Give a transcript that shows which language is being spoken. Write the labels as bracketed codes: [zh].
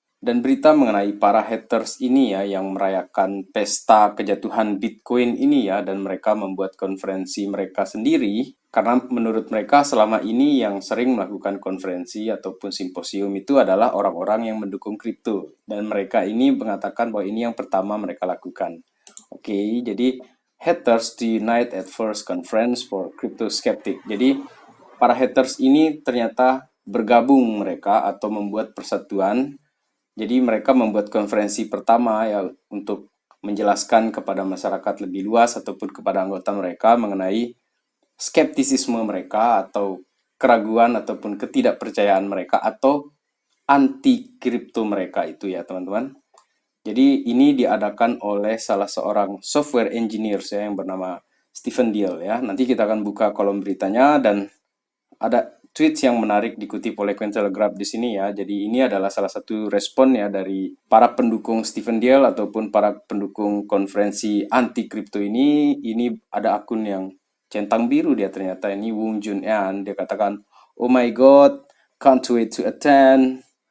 [id] Dan berita mengenai para haters ini ya, yang merayakan pesta kejatuhan Bitcoin ini ya, dan mereka membuat konferensi mereka sendiri, karena menurut mereka selama ini yang sering melakukan konferensi ataupun simposium itu adalah orang-orang yang mendukung kripto, dan mereka ini mengatakan bahwa ini yang pertama mereka lakukan. [en] Oke, jadi haters to unite at first conference for crypto skeptic. [id] Jadi para haters ini ternyata bergabung mereka atau membuat persatuan. Jadi mereka membuat konferensi pertama ya untuk menjelaskan kepada masyarakat lebih luas ataupun kepada anggota mereka mengenai skeptisisme mereka atau keraguan ataupun ketidakpercayaan mereka atau anti kripto mereka itu ya teman-teman. Jadi ini diadakan oleh salah seorang software engineer saya yang bernama Stephen Deal ya. Nanti kita akan buka kolom beritanya, dan ada tweets yang menarik dikutip oleh Cointelegraph di sini ya. Jadi ini adalah salah satu respon ya dari para pendukung Stephen Deal ataupun para pendukung konferensi anti kripto ini. Ini ada akun yang centang biru dia ternyata, ini Wung Jun An. Dia katakan, [en] "Oh my god, can't wait to attend."